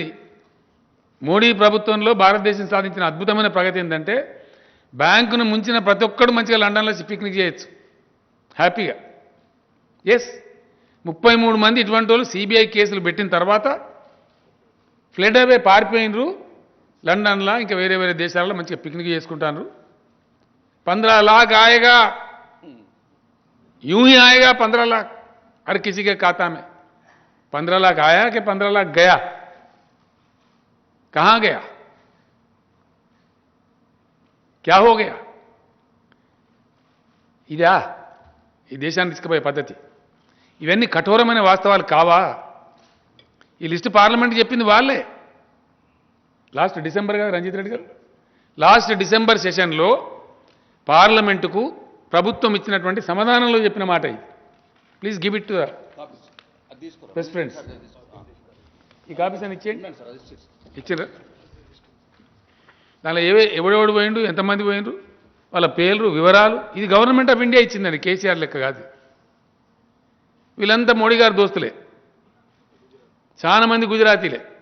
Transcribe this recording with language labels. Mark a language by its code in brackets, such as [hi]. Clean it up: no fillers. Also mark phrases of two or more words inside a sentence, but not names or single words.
[te] మోడీ ప్రభుత్వంలో భారతదేశం సాధించిన అద్భుతమైన ప్రగతి ఏంటంటే బ్యాంకును ముంచిన ప్రతి ఒక్కడు మంచిగా లండన్లో పిక్నిక్ చేయొచ్చు హ్యాపీగా. ఎస్, 33 మంది ఇటువంటి వాళ్ళు సిబిఐ కేసులు పెట్టిన తర్వాత [en] fled away [te] పారిపోయినరు లండన్లో, ఇంకా వేరే వేరే దేశాలలో మంచిగా పిక్నిక్ చేసుకుంటారు. [hi] 15 लाख आएगा, यूं ही आएगा 15 लाख हर किसी के खाता में. 15 लाख आया कि 15 लाख गया? कहां गया? क्या हो गया? [te] ఇదా ఈ దేశాన్ని తీసుకుపోయే పద్ధతి? ఇవన్నీ కఠోరమైన వాస్తవాలు కావా? ఈ లిస్టు పార్లమెంట్ చెప్పింది వాళ్ళే. [en] last December [te] గారు, రంజిత్ రెడ్డి గారు, [en] last December [te] సెషన్లో పార్లమెంటుకు ప్రభుత్వం ఇచ్చినటువంటి సమాధానంలో చెప్పిన మాట ఇది. [en] please give it to the press friends. [te] ఈ కాపీస్ అని ఇచ్చేయండి. ఇచ్చారా? దానిలో ఎవడెవడు పోయిండు, ఎంతమంది పోయిండ్రు, వాళ్ళ పేర్లు, వివరాలు. ఇది [en] government of India [te] ఇచ్చిందండి, కేసీఆర్ లెక్క కాదు. వీళ్ళంతా మోడీ గారు దోస్తులే, చాలా మంది గుజరాతీలే.